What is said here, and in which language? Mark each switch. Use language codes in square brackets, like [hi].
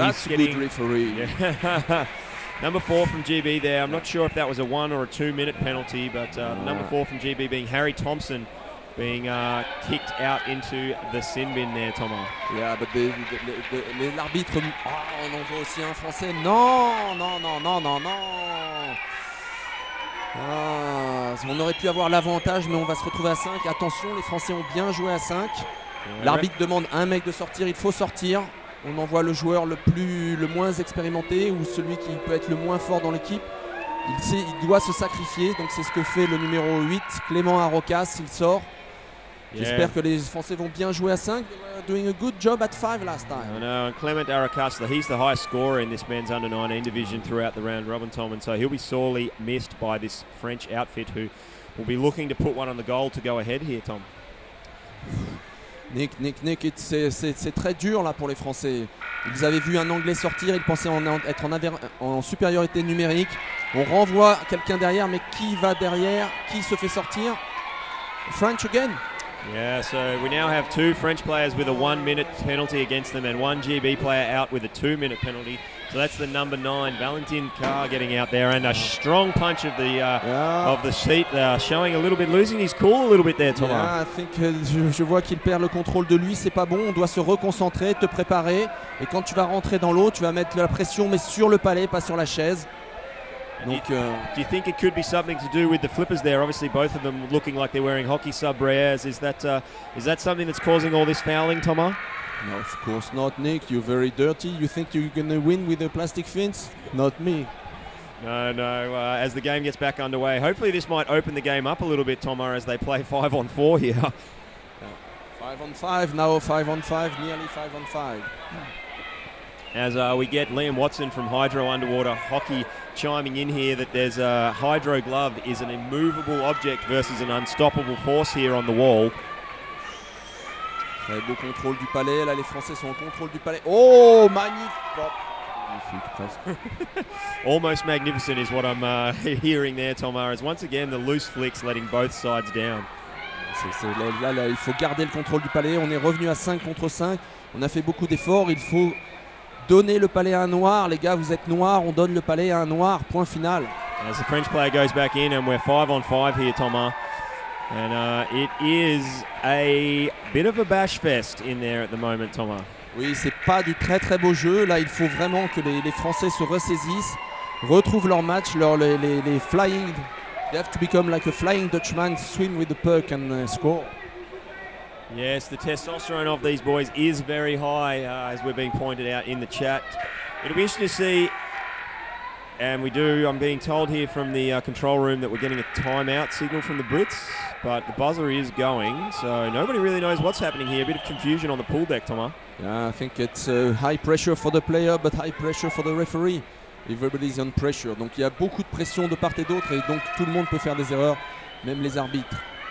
[en] that's he's getting good referee. Yeah. Number 4 from GB there. I'm not sure if that was a 1 or a 2 minute penalty, but number 4 from GB being Harry Thompson, being kicked out into the sin bin there, Tomo. Yeah, but [fr] l'arbitre... Oh, on en voit aussi un français. Non, non, non, non, non, non. Ah, on aurait pu avoir l'avantage, mais on va se retrouver à 5. Attention, les Français ont bien joué à 5. [en] Yeah. [fr] L'arbitre demande à un mec de sortir, il faut sortir. On envoie le joueur le moins expérimenté ou celui qui peut être le moins fort dans l'équipe. Il doit se sacrifier, donc c'est ce que fait le numéro 8, Clément Arrocas, il sort. [en] Yeah. [fr] J'espère que les Français vont bien jouer à 5. [en] They were doing a good job at 5 last time. I know, and Clement Arrocas, he's the highest scorer in this men's under-19 division throughout the round robin, Tom, and so he'll be sorely missed by this French outfit who will be looking to put one on the goal to go ahead here, Tom. [fr] Nick, c'est très dur là pour les Français. Ils avaient vu un Anglais sortir, ils pensaient être en supériorité numérique. On renvoie quelqu'un derrière, mais qui va derrière? Qui se fait sortir? [en] French again. Yeah, so we now have 2 French players with a 1 minute penalty against them and 1 GB player out with a 2 minute penalty. So that's the number 9, Valentin Carr, getting out there, and a strong punch of the seat, showing a little bit, losing his cool a little bit there, Thomas. Yeah, I think [fr] je vois qu'il perd le contrôle de lui, c'est pas bon, on doit se reconcentrer, te préparer, et quand tu vas rentrer dans l'eau, tu vas mettre la pression, mais sur le palais, pas sur la chaise. Donc, [en] do you think it could be something to do with the flippers there? Obviously, both of them looking like they're wearing hockey sub-rares. Is that something that's causing all this fouling, Thomas? No, of course not, Nick. You're very dirty. You think you're going to win with a plastic fence? Not me. No. As the game gets back underway, hopefully this might open the game up a little bit, Thomas, as they play 5-on-4 here. 5-on-5 now, 5-on-5, nearly 5-on-5. As we get Liam Watson from Hydro Underwater Hockey chiming in here that there's a Hydro glove is an immovable object versus an unstoppable force here on the wall. [fr] Très beau contrôle du palais, là les Français sont en contrôle du palais. Oh, magnifique! Magnifique, presque. [en] Almost magnificent is what I'm hearing there, Thomas, as once again the loose flicks letting both sides down. [fr] Là, il faut garder le contrôle du palais, on est revenu à 5 contre 5, on a fait beaucoup d'efforts, il faut donner le palais à un noir, les gars vous êtes noirs, on donne le palais à un noir, point final. [en] As the French player goes back in and we're 5-on-5 here, Thomas. And it is a bit of a bash fest in there at the moment, Thomas. [fr] Oui, c'est pas du très beau jeu. Là, il faut vraiment que les Français se ressaisissent, retrouvent leur match, les flying. [en] They have to become like a flying Dutchman, swim with the puck and score. Yes, the testosterone of these boys is very high, as we're being pointed out in the chat. It'll be interesting to see. And I'm being told here from the control room that we're getting a timeout signal from the Brits, but the buzzer is going, so nobody really knows what's happening here. A bit of confusion on the pool deck, Thomas. Yeah, I think it's high pressure for the player, but high pressure for the referee. Everybody's on pressure. [fr] Donc il y a beaucoup de pression de part et d'autre, et donc tout le monde peut faire des erreurs, même les arbitres.